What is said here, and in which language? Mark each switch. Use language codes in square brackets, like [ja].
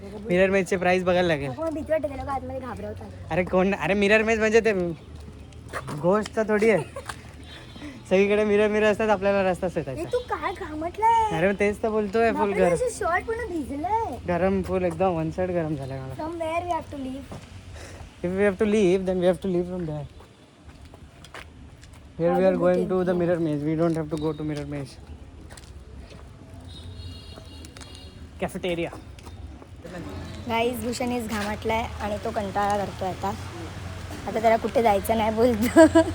[mr] Mirror मेजचे price बघायला लागेल. आपण भीती वाटते का लोक आतमध्ये घाबरवतात. अरे कोण, अरे मिरर मेज म्हणजे ते गोष्ट थोडी आहे. सगळीकडे मिरर मिरर असतात, आपल्याला रस्ताच हे येतात. तू काय घामटलंय? अरे तेच तर बोलतोय, फुल गरम शॉर्ट पूर्ण भिजलंय. गरम फुल एकदम वन साइड गरम झालं मला. [en] Somewhere we have to leave. If we have to leave, then we have to leave from there. Here we are going to the mirror maze. We don't have to go to mirror maze. Cafeteria. [mr] Guys भूषणीच घामाटलाय आणि तो कंटाळा करतोय आता. आता त्याला कुठे जायचं नाही बोलतो.